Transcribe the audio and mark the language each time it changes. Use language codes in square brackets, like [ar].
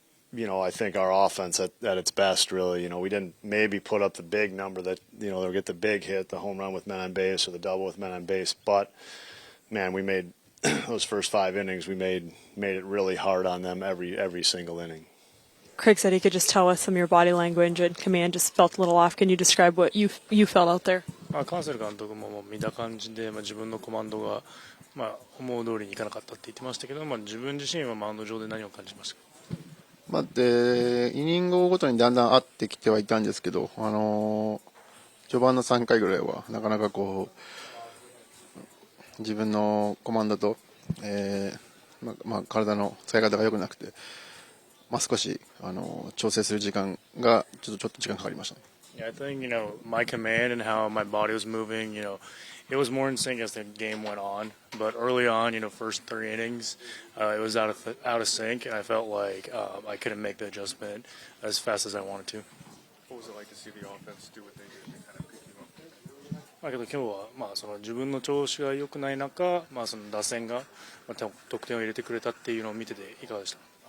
[en] I think our offense at its best, really. We didn't maybe put up the big number that, they'll get the big hit, the home run with men on base or the double with men on base. But, man, we made those first 5 innings, we made it really hard on them every single inning. Craig said he could just tell with some of your body language and command just felt a little off. Can you describe what you felt out there? [ja] カンセル監督も見た感じで、自分のコマンドが、思う通りにいかなかったって言ってましたけど、自分自身はマウンド上で何を感じましたか？でイニングごとにだんだん合ってきてはいたんですけど、序盤の3回ぐらいはなかなか自分のコマンドと、体の使い方が良くなくて、少し調整する時間がちょっと時間かかりましたね。 [en] Yeah, I think my command and how my body was moving, it was more in sync as the game went on. But early on, first 3 innings, it was out of sync, and I felt like I couldn't make the adjustment as fast as I wanted to. What was it like to see the offense do what they did and kind of pick you up? [ja] だけど今日はその自分の調子が良くない中、その打線が得点を入れてくれたっていうのを見てていかがでしたか？